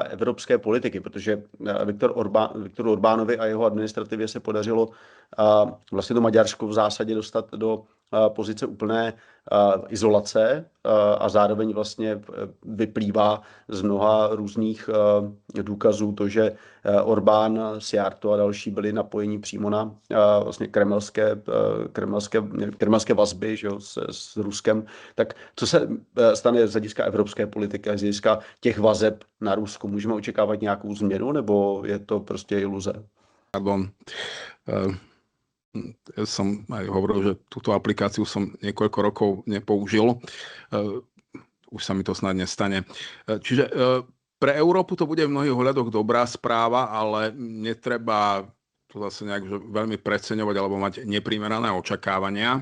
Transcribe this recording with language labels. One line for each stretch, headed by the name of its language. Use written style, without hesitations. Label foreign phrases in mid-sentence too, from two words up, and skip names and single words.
Czech: evropské politiky, protože Viktoru Orbánovi a jeho administrativě se podařilo vlastně to Maďarsko v zásadě dostat do pozice úplné izolace a zároveň vlastně vyplývá z mnoha různých důkazů to, že Orbán, Szijjártó a další byli napojeni přímo na vlastně kremelské vazby, že jo, s Ruskem. Tak co se stane z hlediska evropské politiky a z hlediska těch vazeb na Rusku? Můžeme očekávat nějakou změnu nebo je to prostě iluze? Pardon.
Slovak: Ja som aj hovoril, že túto aplikáciu som niekoľko rokov nepoužil. Už sa mi to snad nestane. Čiže pre Európu to bude v mnohých ohľadoch dobrá správa, ale netreba to zase nejak veľmi preceňovať alebo mať neprimerané očakávania.